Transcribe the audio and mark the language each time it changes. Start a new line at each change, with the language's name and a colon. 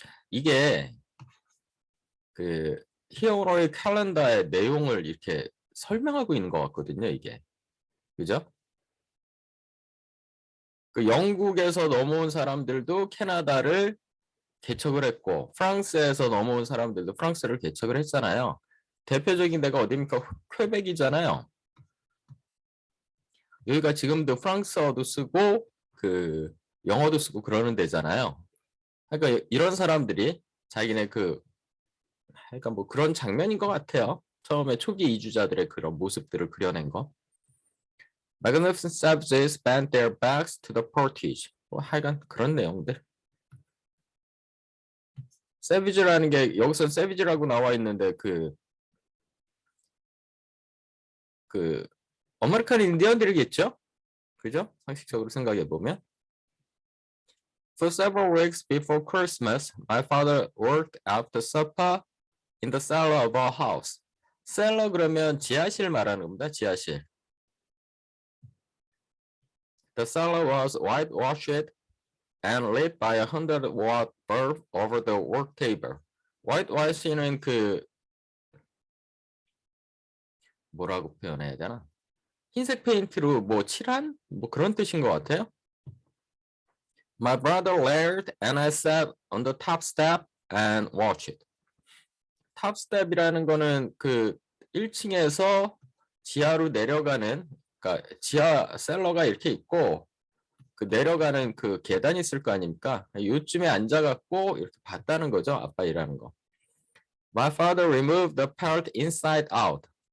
Korean: 이게 그 히어로의 캘린더의 내용을 이렇게 설명하고 있는 것 같거든요, 이게. 그죠? 그 영국에서 넘어온 사람들도 캐나다를 개척을 했고 프랑스에서 넘어온 사람들도 프랑스를 개척을 했잖아요. 대표적인 데가 어디입니까? 퀘벡이잖아요. 여기가 지금도 프랑스어도 쓰고 그 영어도 쓰고 그러는 데잖아요. 그러니까 이런 사람들이 자기네 그러니까 뭐 그런 장면인 것 같아요. 처음에 초기 이주자들의 그런 모습들을 그려낸 거.
English: Magnificent savages bent their backs to the portage.
Korean: 뭐 하여간 그런 내용들. savage라는 게 여기서 savage라고 나와 있는데 그 아메리칸 인디언들이겠죠? 그죠? 상식적으로 생각해 보면.
English: For several weeks before Christmas, my father worked after supper in the cellar of our house.
Korean: cellar 그러면 지하실 말하는 겁니다. 지하실.
English: The cellar was whitewashed and lit by a 100-watt bulb over the work table.
Korean: whitewash는 그 뭐라고 표현해야 되나? 흰색 페인트로 뭐 칠한 뭐 그런 뜻인 것 같아요.
English: My brother laughed and I sat on the top step and watched it.
Korean: top step이라는 거는 그 1층에서 지하로 내려가는 그러니까 지하 셀러가 이렇게 있고 그 내려가는 그 계단이 있을 거 아닙니까? 요쯤에 앉아갖고 이렇게 봤다는 거죠. 아빠 일하는 거.
English: My father removed the part inside out.